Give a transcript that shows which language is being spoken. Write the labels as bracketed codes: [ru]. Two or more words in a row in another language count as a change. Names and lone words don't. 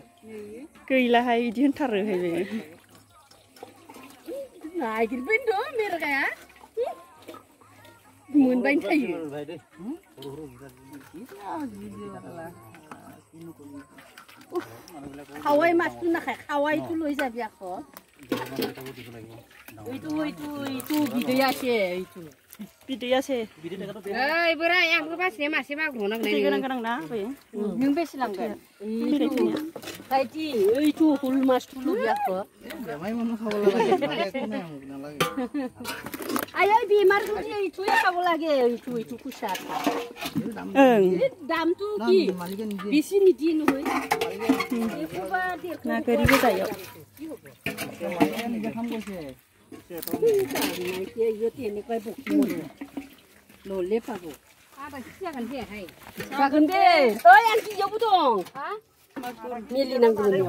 [brx] गैलाहाय बिदि होनथारोहाय बे नागिरबायनो मेरगाया मोनबायनो थायो खावाय मासखौ नाखाय खावायखौ लय जाबि आख' [as] এইটো বিদৈ আছে এইটো बिदै আছে [brx] ओइ बोराय आंबो बासिनाय मासे मागुर नांगौ बिदै गोनां गोनां ना बै नों बेसे लांगोन खायथि এইটো हुल मासखौ लय आख' आयै बेमार जुदि [as] এইটো খাব লাগে এইটো কুছা ओं দামটো কি বেছি নিদি নহয় [brx] ना गोरिबो जायो लले पाबो आदा जागोन दे हाय जागोन दे ओइ आं गियावबो दं मेलि नांगौ